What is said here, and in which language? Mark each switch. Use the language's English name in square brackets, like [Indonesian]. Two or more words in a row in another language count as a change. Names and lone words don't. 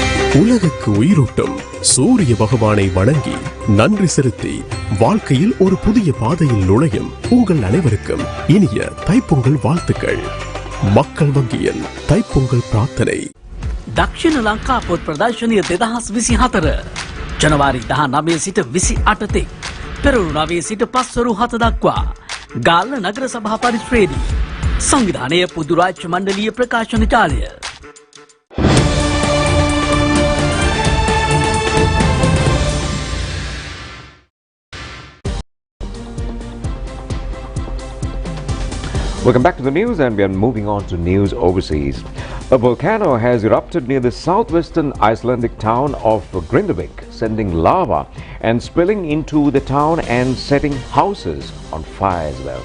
[Tamil] உலகுக்கு உயிரூட்டும் சூரிய பகவானை வணங்கி நன்றி செலுத்தி வாழ்க்கையில் ஒரு புதிய பாதையில் நுழையும் உங்கள் அனைவருக்கும் இனிய தைப்பொங்கல் வாழ்த்துக்கள். மக்கள் வங்கியின் தைப்பொங்கல் பிரார்த்தனை. [Sinhala] දක්ෂිණ ලංකා පොත් ප්‍රදර්ශනය 2024 ජනවාරි 19 සිට 28 තෙක් පෙරළු 9 සිට පස්වරු 7 දක්වා ගාල්ල නගර සභා පරිශ්‍රයේදී සංවිධානය පුදු රාජ්‍ය මණ්ඩලීය ප්‍රකාශන ජාලය. [English] Welcome back to the news, and we are moving on to news overseas. A volcano has erupted near the southwestern Icelandic town of Grindavik, sending lava and spilling into the town and setting houses on fire as well.